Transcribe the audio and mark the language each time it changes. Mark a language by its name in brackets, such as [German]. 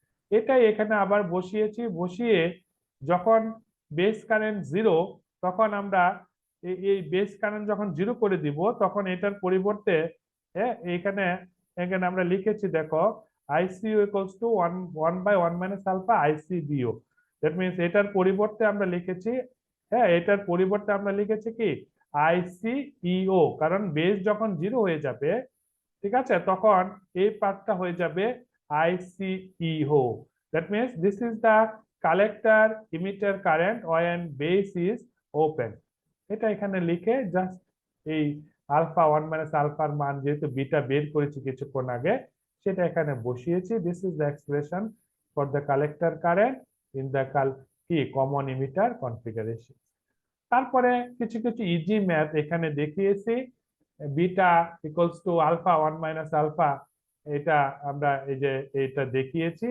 [Bangla] এটাই এখানে আবার বসিয়েছি, বসিয়ে যখন বেস কারেন্ট জিরো, তখন আমরা এই বেস কারেন্ট যখন জিরো করে দিব, তখন এটার পরিবর্তে এখানে এখানে আমরা লিখেছি, দেখো, [English] ICU equals to one one by one minus alpha ICBO. That means [Bangla] এটার পরিবর্তে আমরা লিখেছি, এটার পরিবর্তে আমরা লিখেছি কি আইসিইও, কারণ বেস যখন জিরো হয়ে যাবে, ঠিক আছে, তখন এই পার্টটা হয়ে যাবে ICEO. [English] That means this is the collector emitter current when base is open. [Bangla] এটা এখানে লিখে জাস্ট এই আলফা ওয়ান মাইনাস আলফার মান যেহেতু বিটা বের করেছি কিছুক্ষণ আগে, সেটা এখানে বসিয়েছি। [English] This is the expression for the collector current in the common emitter configuration. [Bangla] তারপরে কিছু কিছু ইজি ম্যাথ এখানে দেখিয়েছি। [English] beta equals to alpha one minus alpha, [Bangla] এটা আমরা এই যে এটা দেখিয়েছি।